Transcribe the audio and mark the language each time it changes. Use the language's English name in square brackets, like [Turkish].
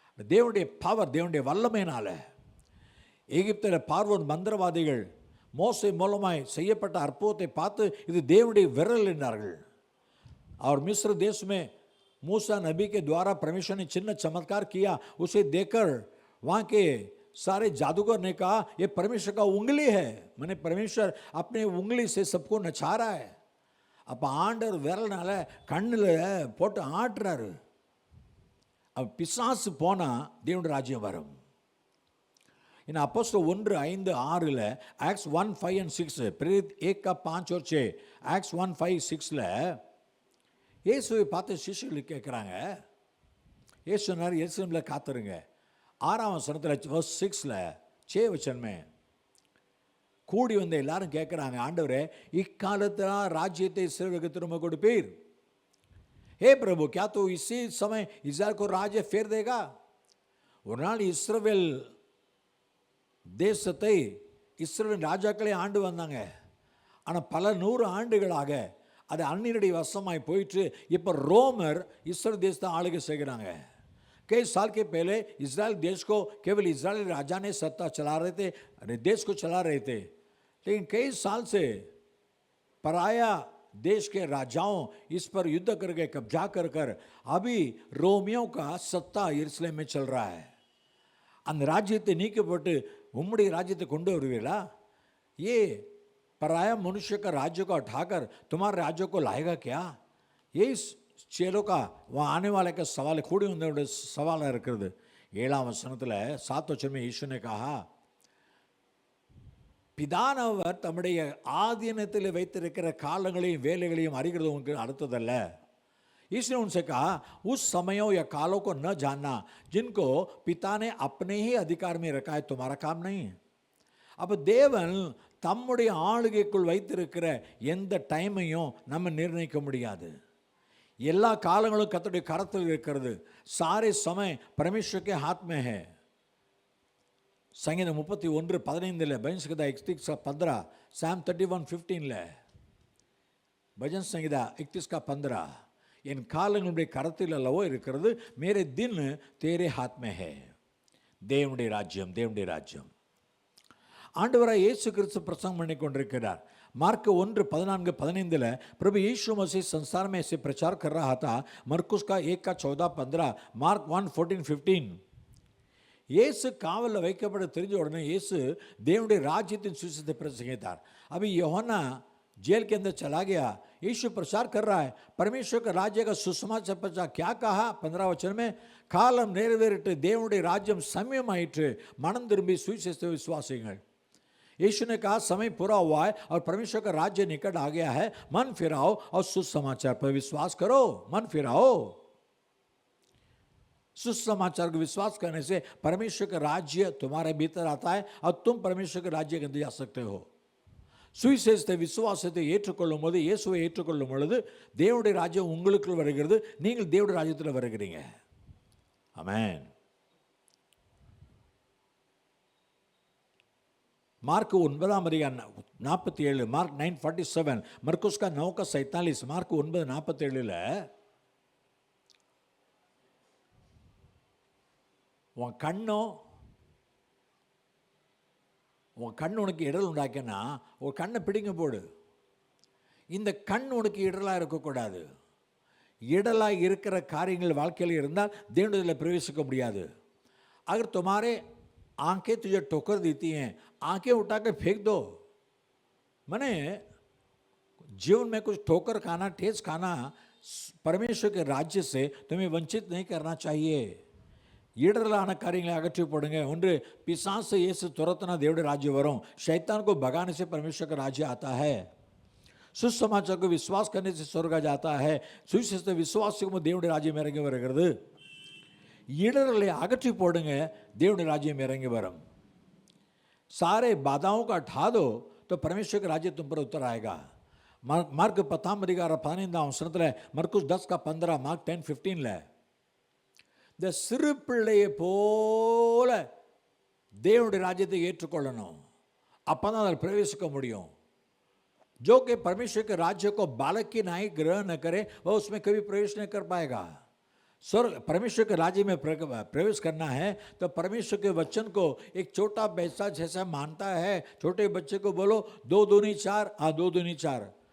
[Tamil] தேவனுடைய பவர், தேவனுடைய வல்லமையினால. எகிப்தில் பார்வோன் மந்திரவாதிகள் மோசே மூலமாய் செய்யப்பட்ட அற்புதத்தை பார்த்து இது தேவனுடைய விரல் என்றார்கள். [Hindi] और मिस्र देश में मूसा नबी के द्वारा परमेश्वर ने चिन्ह चमत्कार किया, उसे देखकर वहाँ के सारे जादूगर ने कहा ये परमेश्वर का उंगली है. मैंने परमेश्वर अपने उंगली से सबको नचा रहा है. [Tamil] அப்போ ஆண்டவர் விரல்னால கண்ணில் போட்டு ஆட்டுறாரு. அப்போ பிசாசு போனால் தேவனுடைய ராஜ்யம் வரும். இன்னும் அப்போஸ்தலர் 1:5-6 ஆக்ட்ஸ் 1:5-6 [Hindi] प्रेरित 1:5 और 6 [Tamil] ஆக்ட்ஸ் 1:5-6 இயேசுவை பார்த்து சிஷ்யர்கள் கேட்குறாங்க. இயேசு சொன்னார் எருசலேமில் காத்துருங்க. 6ஆம் வசனத்தில் [English] verse 6 [Tamil] 6 வசனமே கூடி வந்த எல்லாரும் கேட்குறாங்க, ஆண்டவரே இக்காலத்தில் ராஜ்யத்தை இஸ்ரவேலுக்கு திரும்ப கொடுப்பீர்? [Hindi] हे प्रभु क्या तो इसी समय इस्राएल को राज्य फेर देगा? [Tamil] ஒரு நாள் இஸ்ரவேல் தேசத்தை இஸ்ரவேல் ராஜாக்களே ஆண்டு வந்தாங்க. ஆனால் பல 100 ஆண்டுகளாக அது அந்நியருடைய வசமாய் போயிட்டு இப்போ ரோமர் இஸ்ரவேல் தேசத்தை ஆளுகை செய்கிறாங்க. [Hindi] कई साल के पहले इजराइल देश को केवल इजरायली राजा ने सत्ता चला रहे थे, देश को चला रहे थे. लेकिन कई साल से पराया देश के राजाओं इस पर युद्ध करके कब्जा कर कर अभी रोमियों का सत्ता यरूशलेम में चल रहा है. [Tamil] அந்த ராஜ்யத்தை நீக்கப்பட்டு உம்முடைய ராஜ்யத்தை கொண்டு வருவீங்களா? [Hindi] ये पराया मनुष्य का राज्य को उठाकर तुम्हारे राज्य को लाएगा क्या? ये चेलों का वहाँ आने वाले का सवाल [Tamil] கூடி வந்தவருடைய சவாலாக இருக்கிறது. 7ஆம் வசனத்தில் 7 வசனமே ஈசு [Hindi] ने कहा, [Tamil] பிதானவர் தம்முடைய ஆதீனத்தில் வைத்திருக்கிற காலங்களையும் வேலைகளையும் அறிகிறது உங்களுக்கு அடுத்ததல்ல. [Hindi] इसने उनसे कहा उस समयों या कालों को न जानना जिनको पिता ने अपने ही अधिकार में रखा है तुम्हारा काम नहीं. [Tamil] அப்போ தேவன் தம்முடைய ஆளுகைக்குள் வைத்திருக்கிற எந்த டைமையும் நம்ம நிர்ணயிக்க முடியாது. எல்லா காலங்களும் கர்த்தருடைய கரத்தில் இருக்கிறது. [Hindi] सारे समय परमेश्वर के हाथ में है. संगीत 31:15 भजन संहिता 31:15 [English] Psalm 31:15 [Hindi] भजन संहिता 31:15 [Tamil] என் காலங்களுடைய கரத்தில் அல்லவோ இருக்கிறது, [Hindi] मेरे दिन तेरे हाथ में है. [Tamil] தேவனுடைய ராஜ்யம், தேவனுடைய ராஜ்யம். ஆண்டவராய் இயேசு கிறிஸ்து பிரசங்கம் பண்ணி கொண்டிருக்கிறார். [Hindi] मार्क 1:14-15 प्रभु यीशु मसीह संसार में ऐसे प्रचार कर रहा था. मरकुस का 1:14-15 मार्क 1:14-15 [Tamil] இயேசு காவலில் வைக்கப்பட தெரிஞ்ச உடனே இயேசு தேவனுடைய ராஜ்யத்தின் சுவிசேஷத்தை பிரசங்கித்தார். [Hindi] अभी यूहन्ना जेल के अंदर चला गया, यीशु प्रचार कर रहा है परमेश्वर का राज्य का सुसमाचार प्रचार. क्या कहा 15 वचन में? [Tamil] காலம் நிறைவேறிட்டு தேவனுடைய ராஜ்யம் சமயமாயிற்று, மனம் திரும்பி சுவிசேஷத்தை விசுவாசிங்கள். [Hindi] यीशु ने कहा समय पूरा हुआ है और परमेश्वर का राज्य निकट आ गया है, मन फिराओ और सुसमाचार पर विश्वास करो. मन फिराओ. सुसमाचार को विश्वास करने से परमेश्वर का राज्य तुम्हारे भीतर आता है और तुम परमेश्वर के राज्य के अंदर जा सकते हो. [Tamil] சுவிசேஷத்தை விசுவாசத்தை ஏற்றுக்கொள்ளும் போது, இயேசுவை ஏற்றுக்கொள்ளும் பொழுது தேவனுடைய ராஜ்யம் உங்களுக்குள் வருகிறது, நீங்கள் தேவனுடைய ராஜ்யத்தில் வருகிறீங்க. ஆமென். [Hindi] मार्क 9:47 मार्क 9:47 [Tamil] मरकुस का 9:47 मार्क 9:47 உன் கண் உனக்கு இடல் உண்டாக்கினா ஒரு கண்ணை பிடிங்க போடு. இந்த கண் உனக்கு இடலாக இருக்கக்கூடாது. இடலாக இருக்கிற காரியங்கள் வாழ்க்கையில் இருந்தால் தேவனிடத்தில் பிரவேசிக்க முடியாது. [Hindi] अगर तुम्हारे आंखें तुझे ठोकर देती हैं, आंखें उठाकर फेंक दो. मैंने जीवन में कुछ ठोकर खाना, ठेस खाना परमेश्वर के राज्य से तुम्हें वंचित नहीं करना चाहिए. [Tamil] ஈடரலான காரியங்களை அகற்றி போடுங்க. ஒன்று பிசாசு இயேசு துரத்துனா தேவனுடைய ராஜ்யம் வரும். [Hindi] शैतान को भगाने से परमेश्वर का राज्य आता है. सुसमाचार को विश्वास करने से स्वर्ग जाता है. [Tamil] सुविशेष விசுவாசிக்கும் தேவனுடைய ராஜ்யம் இறங்கி வருகிறது. ஈடரலை அகற்றி போடுங்க, தேவனுடைய ராஜ்யம் இறங்கி வரும். [Hindi] सारे बाधाओं का हटा दो तो परमेश्वर का राज्य तुम पर उतर आएगा. मार्क 10:15 [Tamil] மர்க்குஸ் 10:15 மார்க் 10:15 இந்த சிறு பிள்ளையை போல தேவனுடைய ராஜ்யத்தை ஏற்றுக்கொள்ளணும். அப்பதான் அதில் பிரவேசிக்க முடியும். [Hindi] जो कि परमेश्वर के राज्य को बालक की नाई ग्रहण न करे वह उसमें कभी प्रवेश नहीं कर पाएगा. स्वर्ग परमेश्वर के राज्य में प्रवेश करना है तो परमेश्वर के वचन को एक छोटा पैसा जैसा मानता है. छोटे बच्चे को बोलो 2 दूनी 4, 2 दूनी 4.